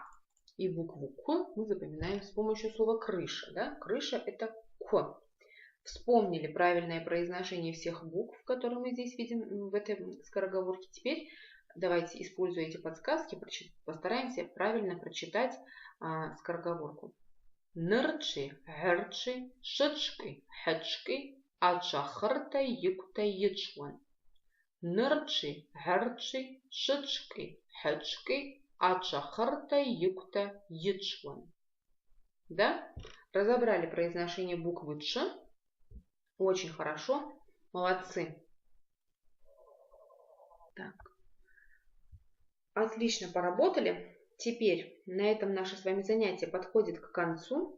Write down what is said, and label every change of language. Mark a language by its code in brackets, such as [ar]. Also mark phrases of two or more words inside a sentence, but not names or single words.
[ru] И букву К мы запоминаем с помощью слова крыша, да? Крыша это К. Вспомнили правильное произношение всех букв, которые мы здесь видим в этой скороговорке. Теперь давайте, используя эти подсказки, постараемся правильно прочитать скороговорку. [abq] Нырчи, герчи, шички, хечки, ачахырта, юкта, ячван. Нырчи, герчи, шички, хечки, ачахырта, юкта, ячван. [ru] Да? Разобрали произношение буквы Ч. Очень хорошо. Молодцы. Так. Отлично поработали. Теперь на этом наше с вами занятие подходит к концу.